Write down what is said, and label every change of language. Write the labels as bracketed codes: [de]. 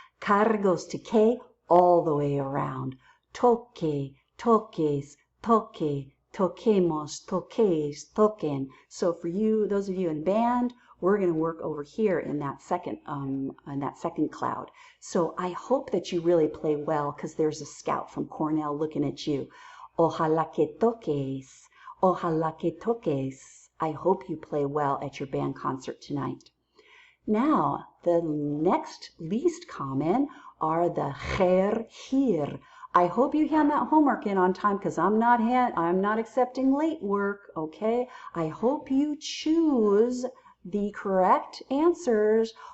[en] Cargos to que all the way around. [es] Toque, toques, toque, toquemos, toques, toquen. [en] So for you, those of you in band, we're going to work over here in that second cloud. So I hope that you really play well because there's a scout from Cornell looking at you. [es] Ojalá que toques, ojalá que toques. [en] I hope you play well at your band concert tonight. Now, the next least common are the her, here. I hope you hand that homework in on time because I'm not accepting late work, okay? I hope you choose the correct answers.